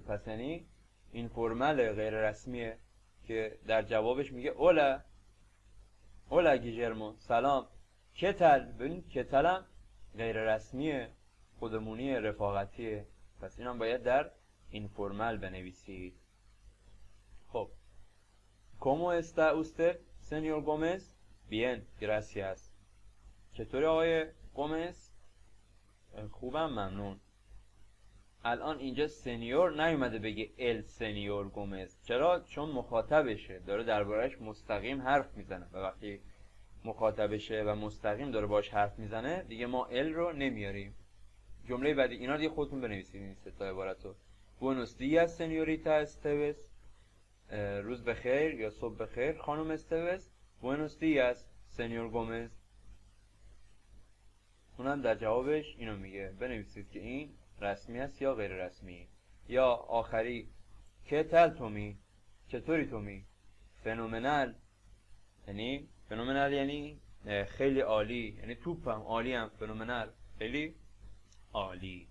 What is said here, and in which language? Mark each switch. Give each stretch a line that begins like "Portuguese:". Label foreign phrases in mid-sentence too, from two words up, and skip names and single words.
Persian: پس یعنی این فرمل غیر رسمیه که در جوابش میگه اولا، اولا گیژرمو، سلام. کتل، ببین کتلم غیر رسمیه، خودمونی، رفاقتیه. پس اینم باید در این فرمل بنویسید.
Spanish: خب ¿Cómo está usted, señor Gómez؟ Bien, gracias.
Persian: چطوری آقای گومز؟ خوبم، ممنون. الان اینجا سنیور نیومده بگه
Spanish: el señor Gómez.
Persian: چرا؟ چون مخاطبشه، داره دربارهش مستقیم حرف میزنه و وقتی مخاطبشه و مستقیم داره باش حرف میزنه، دیگه ما ال رو نمیاریم. جمله بعدی اینا دیگه خودتون بنویسید این سه تا عبارتو.
Spanish: Buenos días, señorita Esteves.
Persian: روز بخیر یا صبح بخیر خانم استوس.
Spanish: Buenos días, señor Gómez.
Persian: اونم در جوابش اینو میگه. بنویسید که این رسمی است یا غیر رسمی. یا آخری
Spanish: ¿Qué tal
Persian: تومی؟ چطوری تومی؟ فنومنال، یعنی فنومنال یعنی خیلی عالی، یعنی توپم، عالی هم، فنومنال خیلی عالی.